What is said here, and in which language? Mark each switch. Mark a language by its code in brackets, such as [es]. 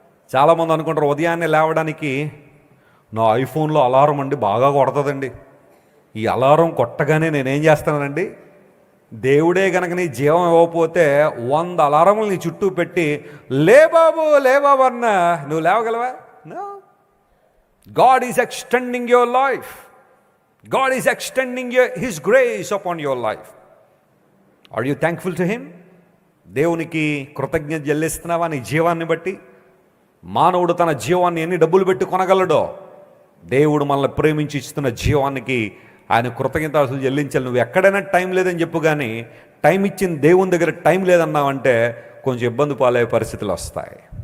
[te] చాలామంది అనుకుంటారు ఉదయాన్నే లేవడానికి నా ఐఫోన్లో అలారం అండి బాగా కొడుతుందండి, ఈ అలారం కొట్టగానే నేనేం చేస్తానండి, దేవుడే కనుక నీ జీవం ఇవ్వకపోతే 100 అలారములు నీ చుట్టూ పెట్టి లే బాబు అన్నా నువ్వు లేవగలవా? [en] No. God is extending your life. God is extending His grace upon your life. Are you thankful to Him? [te] దేవునికి కృతజ్ఞత చెల్లిస్తున్నావా నీ జీవాన్ని బట్టి? మానవుడు తన జీవాన్ని ఎన్ని డబ్బులు పెట్టి కొనగలడో, దేవుడు మనల్ని ప్రేమించి ఇస్తున్న జీవానికి ఆయన కృతజ్ఞతలు చెల్లించాలి. నువ్వు ఎక్కడైనా టైం లేదని చెప్పు, కానీ టైం ఇచ్చిన దేవుని దగ్గర టైం లేదన్నావంటే కొంచెం ఇబ్బంది పాలయ్యే పరిస్థితులు వస్తాయి.